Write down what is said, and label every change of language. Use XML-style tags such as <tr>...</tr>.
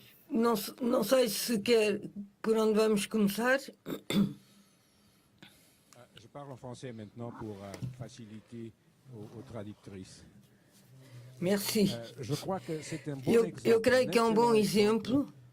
<pt>Não sei se quer por onde vamos começar.</pt> <fr>Je parle en français maintenant pour faciliter aux traductrices. Merci. Je crois que c'est un bon</fr> <pt>Eu creio que é um bom exemplo</pt>